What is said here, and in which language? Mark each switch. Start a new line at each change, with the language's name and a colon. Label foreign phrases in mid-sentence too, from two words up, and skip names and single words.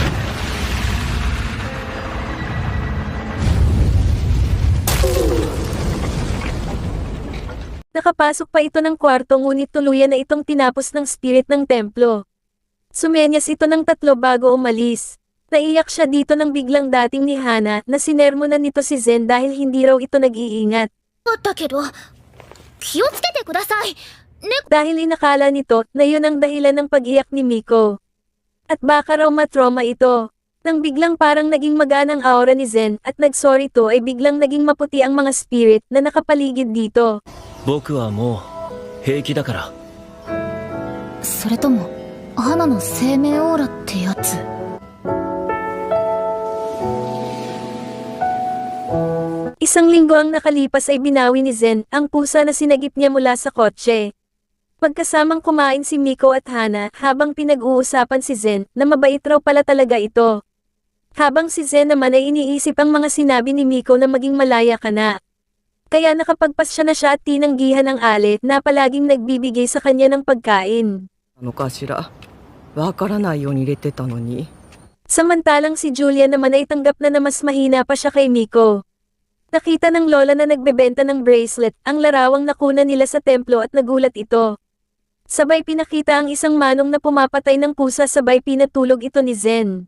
Filipino: Nakapasok pa ito ng kwarto ngunit tuluyan na itong tinapos ng spirit ng templo. Sumenyas ito ng 3 bago umalis. Naiyak siya dito nang biglang dating ni Hana na sinermonan nito si Zen dahil hindi raw ito nag-iingat.
Japanese: だけど気をつけてください。
Filipino: Dahil inakala nito na yun ang dahilan ng pag-iyak ni Miko. At baka raw matroma ito. Nang biglang parang naging magaan ang aura ni Zen at nag-sorry to ay biglang naging maputi ang mga spirit na nakapaligid dito.
Japanese: 僕はもう平気だから。それとも花の生命オーラってやつ？
Filipino: Isang linggo ang nakalipas ay binawi ni Zen ang pusa na sinagip niya mula sa kotse. Pagkasamang kumain si Miko at Hana habang pinag-uusapan si Zen na mabait raw pala talaga ito. Habang si Zen naman ay iniisip ang mga sinabi ni Miko na maging malaya ka na. Kaya nakapagpasya na siya at tinanggihan ang alit na palaging nagbibigay sa kanya ng pagkain.
Japanese: のかしらわからないように入れてたのに
Filipino: Samantalang si Julia naman ay tanggap na mas mahina pa siya kay Miko. Nakita ng lola na nagbebenta ng bracelet ang larawang nakuna nila sa templo at nagulat ito. Sabay pinakita ang isang manong na pumapatay ng pusa sabay pinatulog ito ni Zen.